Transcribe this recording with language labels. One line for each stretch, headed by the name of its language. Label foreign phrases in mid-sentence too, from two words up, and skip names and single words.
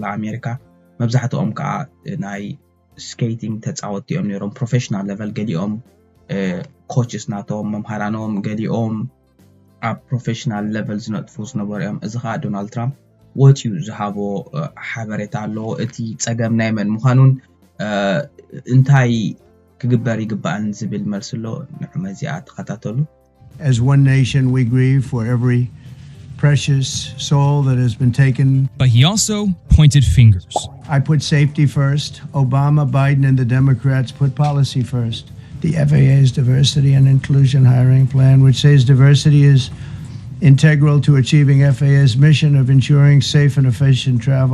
Tigrinya: ኣሜሪካ። መብዛሕትኦም ከዓ ናይ ስኬቲንግ ተፃወቲ እዮም ነይሮም
English: professional level
Tigrinya: ገሊኦም ኮችስ ናቶም መምሃራኖም ገሊኦም ኣብ
English: professional level
Tigrinya: ዝነጥፉ ዝነበሩ እዮም። እዚ ከዓ ዶናልድ ትራምፕ ወፂኡ ዝሃቦ ሓበሬታ ኣሎ። እቲ ፀገም ናይ መን ምዃኑን እንታይ ክግበር ይግባእን ዝብል መልሲ ኣሎ። ንዕማ እዚኣ ተኸታተሉ።
English: As one nation we grieve for every precious soul that has been taken. But he also pointed fingers. I put safety first. Obama, Biden, and the Democrats put policy first. The FAA's diversity and inclusion hiring plan, which says diversity is integral to achieving FAA's mission of ensuring safe and efficient travel.